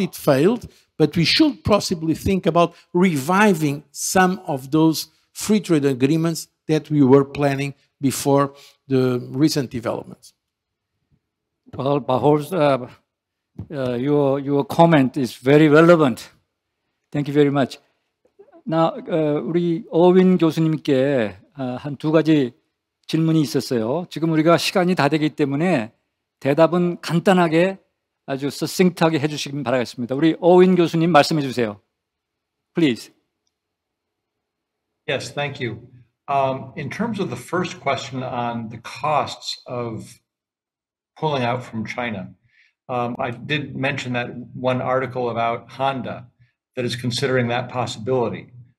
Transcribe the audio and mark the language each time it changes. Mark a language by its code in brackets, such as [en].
[en] It failed, but we should possibly think about reviving some of those free trade agreements that we were planning before the recent developments. Well, Bajor's, your comment is very relevant. Thank you very much. [ko] Now, 우리 어윈 교수님께 한 두 가지 질문이 있었어요. 지금 우리가 시간이 다 되기 때문에 대답은 간단하게 아주 서싱트하게 해주시기 바라겠습니다. 우리 어윈 교수님 말씀해 주세요. [en] Please. Yes, thank you. In terms of the first question on the costs of pulling out from China, I did mention that one article about Honda that is considering that possibility.